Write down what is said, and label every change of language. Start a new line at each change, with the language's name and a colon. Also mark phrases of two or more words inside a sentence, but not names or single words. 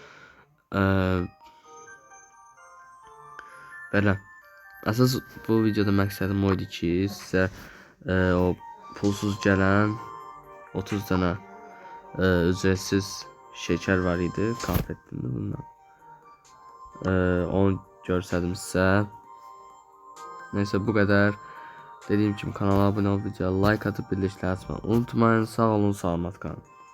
Azerbaijani: Belə. Əsas bu videoda məqsədim o idi ki, sizə o pulsuz gələn 30 dənə ücretsiz şeker var idi, konfetində bundan. Onu görsədim sizə.
Turkish: Neyse, bu kadar. Dediğim gibi kanala abone ol, videoya like atıp birleşikleri açmayı unutmayın. Sağ olun, selamat kalın.